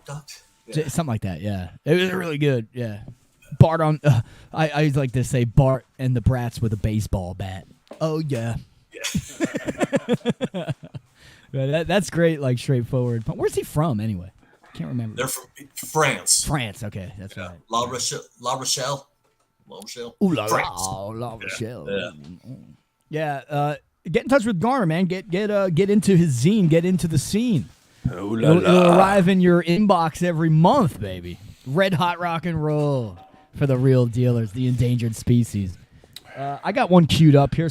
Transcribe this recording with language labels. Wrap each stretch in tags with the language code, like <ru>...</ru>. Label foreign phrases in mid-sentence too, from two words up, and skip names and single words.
<en>Yeah. Something like that. Yeah, it was really good. Yeah. Bart on. I like to say Bart and the Brats with a baseball bat. Oh yeah. That's great. Like straightforward. But where's he from anyway? I can't remember. They're from France. France. Okay, that's right. La Rochelle. Ooh la La Rochelle. Yeah. Get in touch with Garner, man. Get into his zine. Get into the scene. It'll arrive in your inbox every month, baby. Red hot rock and roll for the real dealers, the endangered species. I got one queued up here.</en>